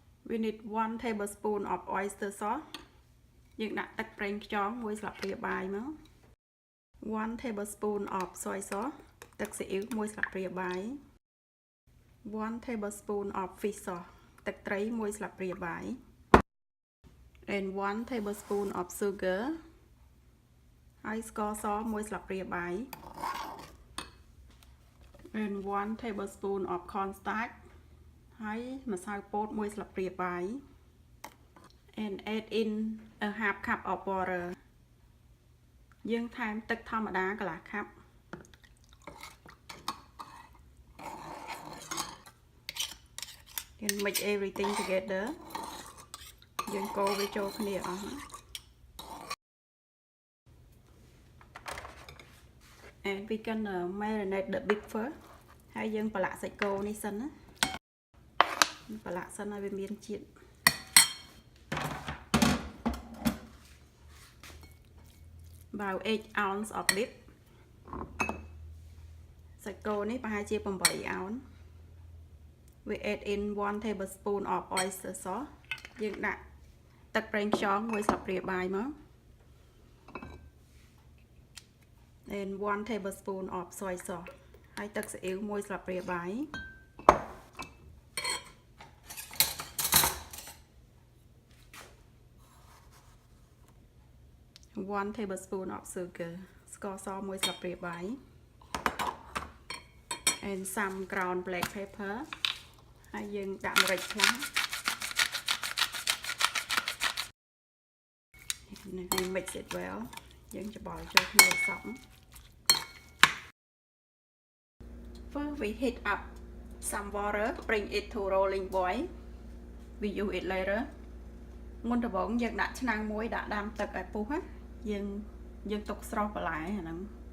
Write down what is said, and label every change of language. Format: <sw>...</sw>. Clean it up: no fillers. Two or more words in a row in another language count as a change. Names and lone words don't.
<en>We need 1 tablespoon of oyster sauce</en> <km>យើងដាក់ទឹកប្រេងខ្យង1ស្លាបព្រាបាយមក</km> <en>1 tablespoon of soy sauce</en> <km>ទឹកស៊ីអ៊ីវ1ស្លាបព្រាបាយ</km> <en>1 tablespoon of fish sauce</en> <km>ទឹកត្រី1ស្លាបព្រាបាយ</km> <en>and 1 tablespoon of sugar</en> <km>ហើយស្ករស1ស្លាបព្រាបាយ</km> <en>and 1 tablespoon of cornstarch</en> <km>ហើយម្សៅពោត1ស្លាបព្រាបាយ</km> <en>and add in a half cup of water</en> <km>យើងថែមទឹកធម្មតាកន្លះកាប់</km> <en>can mix everything together</en> <km>យើងកូរវាចូលគ្នាអស់</km> <en>and we can marinate the beef first</en> <km>ហើយយើងប្រឡាក់សាច់គោនេះសិនណាប្រឡាក់សិនឲ្យវាមានជាតិ</km> <en>about 8 ounce of beef</en> <km>សាច់គោនេះប្រហែលជា8 ounce</km> <en>we add in 1 tablespoon of oyster sauce</en> <km>យើងដាក់ទឹកប្រេងខ្យង1ស្លាបព្រាបាយមក</km> <en>and 1 tablespoon of soy sauce</en> <km>ហើយទឹកស៊ីអ៊ីវ1ស្លាបព្រាបាយ</km> <en>1 tablespoon of sugar</en> <km>ស្ករស1ស្លាបព្រាបាយ</km> <en>and some ground black pepper</en> <km>ហើយយើងដាក់ម្រេចខ្លះ</km> <en>we mix it well</en> <km>យើងច្បល់ចូលគ្នាឲ្យសព្វ</km> <en>first we heat up some water bring it to rolling boil we use it later</en> <km>មុនដំបូងយើងដាក់ឆ្នាំងមួយដាក់ដាំទឹកឲ្យពុះណាយើងទុកស្រស់បន្លែអាហ្នឹង</km>